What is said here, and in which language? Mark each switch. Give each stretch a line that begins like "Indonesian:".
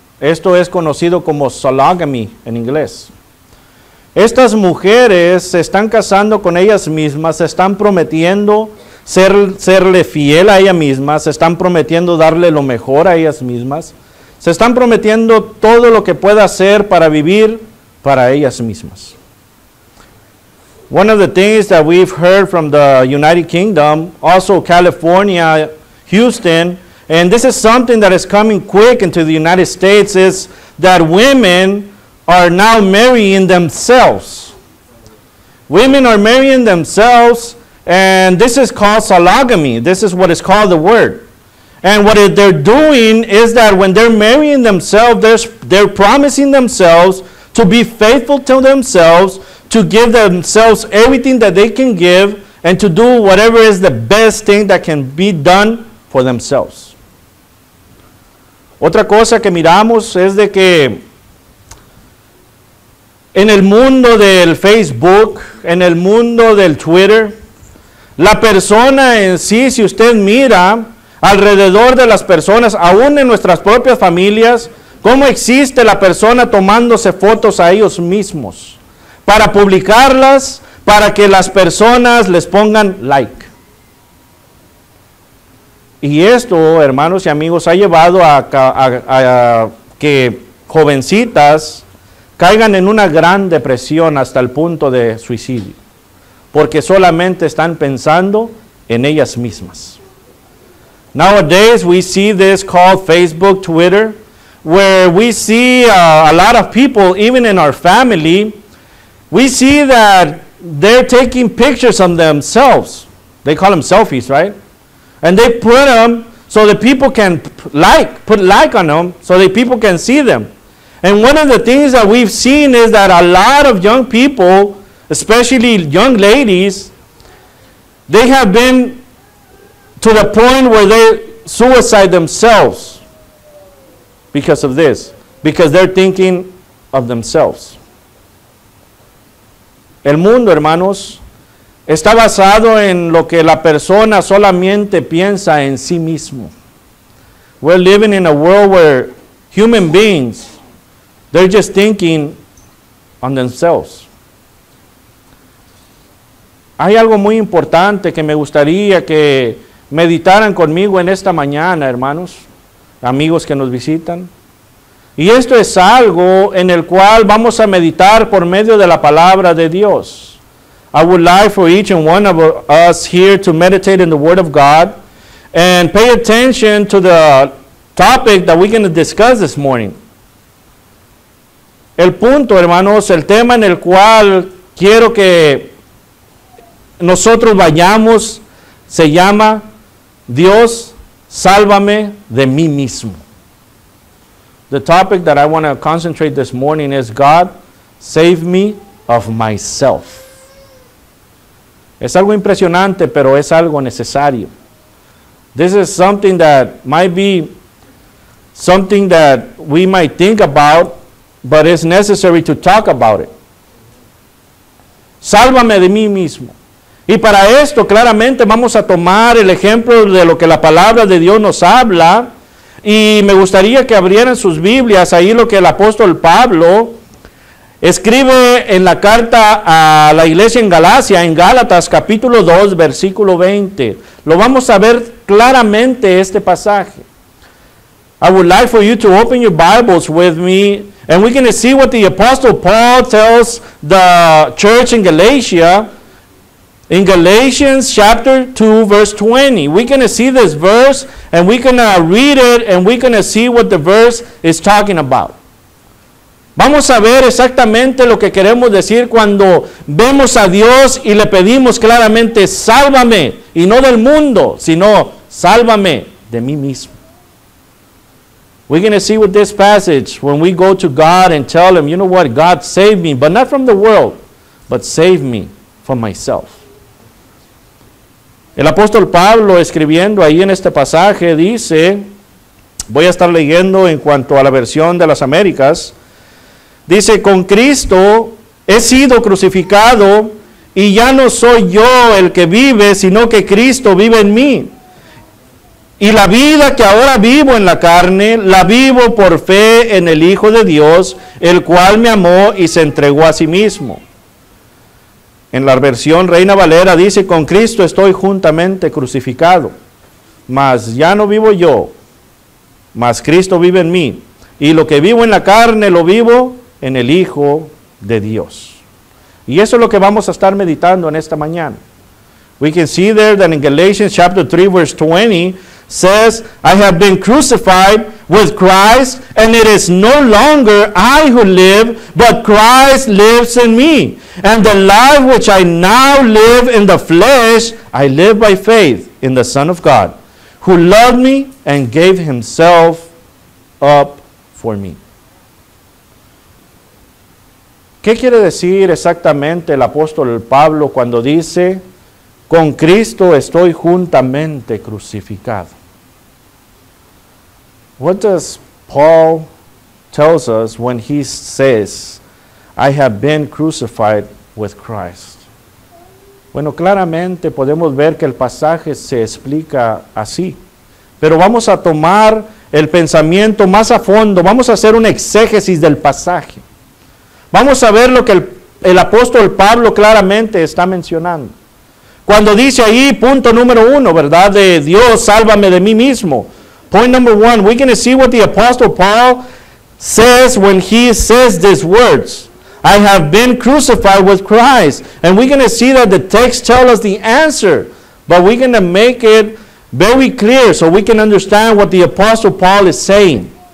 Spanish: Esto es conocido como sologamy en inglés. Estas mujeres se están casando con ellas mismas, se están prometiendo serle fiel a ellas mismas, se están prometiendo darle lo mejor a ellas mismas, se están prometiendo todo lo que pueda hacer para vivir para ellas mismas.
English: One of the things that we've heard from the United Kingdom, also California, Houston, and this is something that is coming quick into the United States, is that women are now marrying themselves. Women are marrying themselves, and this is called sologamy. This is what is called the word. And what they're doing is that when they're marrying themselves, they're promising themselves to be faithful to themselves, to give themselves everything that they can give, and to do whatever is the best thing that can be done for themselves.
Spanish: Otra cosa que miramos es de que en el mundo del Facebook, en el mundo del Twitter, la persona en sí, si usted mira alrededor de las personas, aún en nuestras propias familias, cómo existe la persona tomándose fotos a ellos mismos para publicarlas, para que las personas les pongan like. Y esto, hermanos y amigos, ha llevado a que jovencitas caigan en una gran depresión hasta el punto de suicidio, porque solamente están pensando en ellas mismas.
English: Nowadays we see this called Facebook, Twitter, where we see a lot of people, even in our family, we see that they're taking pictures of themselves. They call them selfies, right? And they put them so that people can put like on them so that people can see them. And one of the things that we've seen is that a lot of young people, especially young ladies, they have been to the point where they suicide themselves because of this, because they're thinking of themselves.
Spanish: El mundo, hermanos, está basado en lo que la persona solamente piensa en sí mismo.
English: We're living in a world where human beings, they're just thinking on themselves.
Spanish: Hay algo muy importante que me gustaría que meditaran conmigo en esta mañana, hermanos, amigos que nos visitan. Y esto es algo en el cual vamos a meditar por medio de la palabra de Dios.
English: I would like for each and one of us here to meditate in the Word of God and pay attention to the topic that we're going to discuss this morning.
Spanish: El punto, hermanos, el tema en el cual quiero que nosotros vayamos se llama Dios, sálvame de mí mismo.
English: The topic that I want to concentrate this morning is God, save me of myself.
Spanish: Es algo impresionante, pero es algo necesario.
English: This is something that might be something that we might think about, but it's necessary to talk about it.
Spanish: Sálvame de mí mismo. Y para esto claramente vamos a tomar el ejemplo de lo que la palabra de Dios nos habla. Y me gustaría que abrieran sus Biblias ahí lo que el apóstol Pablo escribe en la carta a la iglesia en Galacia, en Gálatas capítulo 2, versículo 20. Lo vamos a ver claramente este pasaje.
English: I would like for you to open your Bibles with me, and we're going to see what the apostle Paul tells the church in Galatia. In Galatians chapter 2, verse 20, we're going to see this verse, and we're going to read it, and we're going to see what the verse is talking about.
Spanish: Vamos a ver exactamente lo que queremos decir cuando vemos a Dios y le pedimos claramente, sálvame, y no del mundo, sino sálvame de mí mismo.
English: We're going to see with this passage, when we go to God and tell Him, you know what, God, save me, but not from the world, but save me from myself.
Spanish: El apóstol Pablo, escribiendo ahí en este pasaje, dice, voy a estar leyendo en cuanto a la versión de las Américas, dice, con Cristo he sido crucificado y ya no soy yo el que vive, sino que Cristo vive en mí. Y la vida que ahora vivo en la carne, la vivo por fe en el Hijo de Dios, el cual me amó y se entregó a sí mismo. En la versión Reina Valera dice, con Cristo estoy juntamente crucificado, mas ya no vivo yo, mas Cristo vive en mí. Y lo que vivo en la carne, lo vivo en el Hijo de Dios. Y eso es lo que vamos a estar meditando en esta mañana.
English: We can see there that in Galatians chapter 3 verse 20 says, I have been crucified with Christ, and it is no longer I who live, but Christ lives in me. And the life which I now live in the flesh, I live by faith in the Son of God, who loved me and gave Himself up for me.
Spanish: ¿Qué quiere decir exactamente el apóstol Pablo cuando dice, con Cristo estoy juntamente crucificado?
English: What does Paul tells us when he says, I have been crucified with Christ?
Spanish: Bueno, claramente podemos ver que el pasaje se explica así, pero vamos a tomar el pensamiento más a fondo, vamos a hacer un exégesis del pasaje. Vamos a ver lo que el apóstol Pablo claramente está mencionando. Cuando dice ahí, punto número 1, ¿verdad? De Dios, sálvame de mí mismo.
English: Point number 1, we're going to see what the apostle Paul says when he says these words. I have been crucified with Christ. And we're going to see that the text tells us the answer. But we're going to make it very clear so we can understand what the apostle Paul is saying.